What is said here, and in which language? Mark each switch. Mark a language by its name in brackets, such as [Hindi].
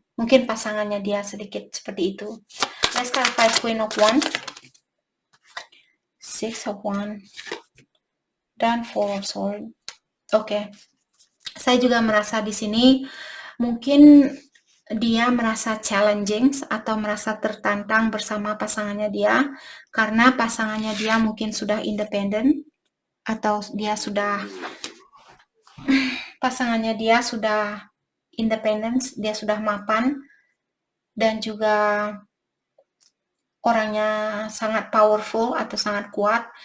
[Indonesian] Mungkin pasangannya dia sedikit seperti itu. [English] Let's clarify Queen of Wands, Six of Wands, dan Four of Swords. [Indonesian] Oke. Saya juga merasa di sini mungkin dia merasa challenging atau merasa tertantang bersama pasangannya dia, karena pasangannya dia mungkin sudah independen, atau dia sudah pasangannya dia sudah independen, dia sudah mapan, dan juga orangnya sangat powerful atau sangat kuat.